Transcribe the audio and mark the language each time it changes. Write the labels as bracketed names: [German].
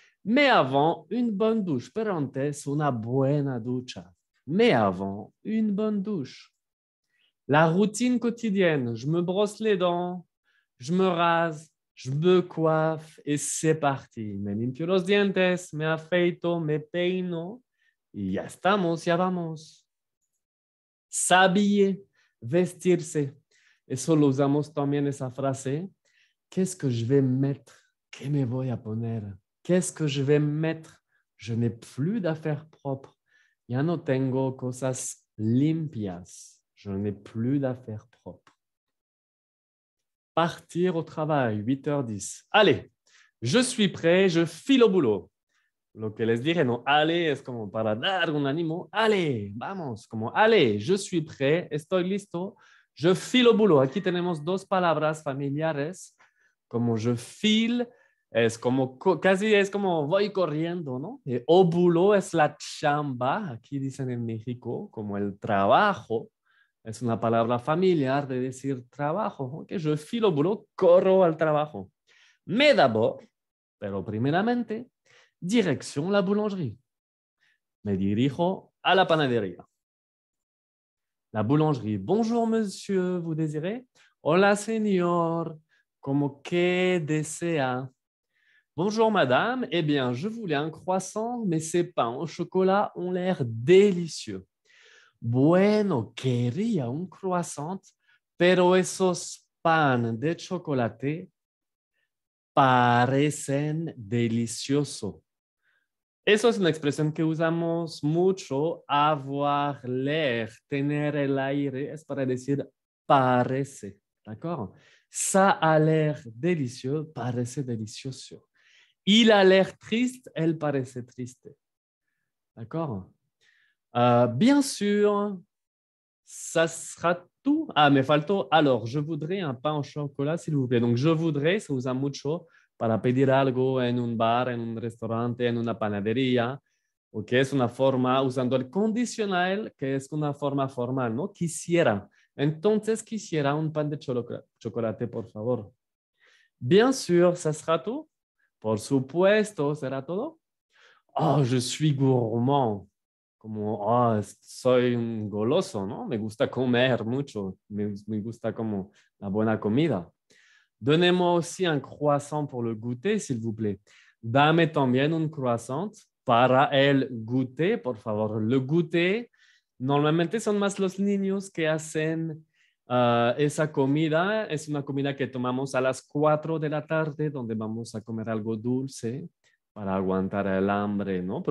[French] Mais avant, une bonne douche. Parenthèse, [Spanish] una buena ducha. [French] Mais avant, une bonne douche. La routine quotidienne, je me brosse les dents, je me rase, je me coiffe et c'est parti. [Spanish] Me limpio los dientes, me afeito, me peino y ya estamos, ya vamos. [French] S'habiller, [Spanish] vestirse. Eso lo usamos también esa frase. [French] Qu'est-ce que je vais mettre? [Spanish] ¿Qué me voy a poner? [French] Qu'est-ce que je vais mettre? Je n'ai plus d'affaires propres. [Spanish] Ya no tengo cosas limpias. [French] Je n'ai plus d'affaires propres. Partir au travail, 8h10. Allez, je suis prêt, je file au boulot. [Spanish] Lo que les diré, no, allez, es como para dar un ánimo. Allez, vamos, como [French] allez, je suis prêt, [Spanish] estoy listo, [French] je file au boulot. [Spanish] Aquí tenemos dos palabras familiares, como [French] je file, [Spanish] es como, casi es como voy corriendo, ¿no? [French] Au boulot [Spanish] es la chamba, aquí dicen en México, como el trabajo. Es una palabra familiar de decir trabajo. Okay, [French] je file au boulot, [Spanish] corro al trabajo. [French] Mais d'abord, [Spanish] pero primeramente, dirección la boulangerie. Me dirijo a la panadería. [French] La boulangerie. Bonjour, monsieur, vous désirez? [Spanish] Hola, señor. Como que desea? [French] Bonjour, madame. Eh bien, je voulais un croissant, mais ces pains au chocolat ont l'air délicieux. [Spanish] Bueno, quería un croissant, pero esos pan de chocolate parecen deliciosos. Eso es una expresión que usamos mucho, [French] avoir l'air, [Spanish] tener el aire, es para decir parece, ¿d'accord? [French] Ça a l'air délicieux, [Spanish] parece delicioso. [French] Il a l'air triste, elle [Spanish] parece triste, [French] ¿d'accord? Bien sûr, ça sera tout. [Spanish] Ah, me faltó. [French] Alors, je voudrais un pain au chocolat, s'il vous plaît. [Spanish] Donc, [French] je voudrais, [Spanish] se usa mucho para pedir algo en un bar, en un restaurante, en una panadería, o que es una forma, usando el condicional, que es una forma formal, ¿no? Quisiera. Entonces, quisiera un pan de chocolate, por favor. [French] Bien sûr, ça sera tout. [Spanish] Por supuesto, será todo. [French] Oh, je suis gourmand. [Spanish] Como, oh, soy un goloso, ¿no? Me gusta comer mucho, me gusta como la buena comida. [French] Donnez-moi aussi un croissant pour le goûter, s'il vous plaît. [Spanish] Dame también un croissant para el goûter, por favor. Le goûter, normalmente son más los niños que hacen esa comida. Es una comida que tomamos a las 4 de la tarde, donde vamos a comer algo dulce para aguantar el hambre, ¿no?